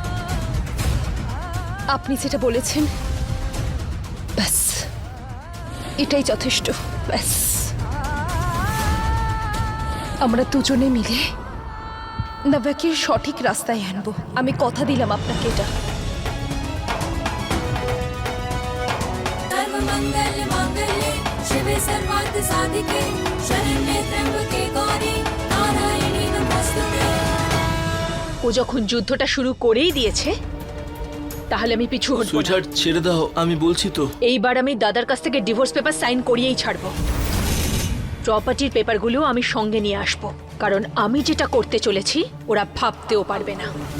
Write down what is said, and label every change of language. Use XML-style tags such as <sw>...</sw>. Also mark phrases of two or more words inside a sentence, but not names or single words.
<bn>আপনি যেটা বলেছেন, ব্যাস এটাই যথেষ্ট। ব্যাস আমরা দুজনে মিলে নব্যাকে সঠিক রাস্তায় আনবো। আমি কথা দিলাম আপনাকে এটা।</bn> <sa>सर्वमंगल मांगल्ये शिवे सर्वार्थ साधिके शरण्ये त्र्यंबके गौरी नारायणी नमोस्तुते।</sa> <bn>ও যখন যুদ্ধটা শুরু করেই দিয়েছে, তাহলে আমি পিছু হটবো না। সুইটহার্ট, ছেড়ে দাও, আমি বলছি তো। এইবার আমি দাদার কাছ থেকে</bn> <en>divorce paper</en> <bn>সাইন করিয়েই ছাড়বো। প্রপার্টির পেপারগুলো আমি সঙ্গে নিয়ে আসবো, কারণ আমি যেটা করতে চলেছি ওরা ভাবতেও পারবে না।</bn>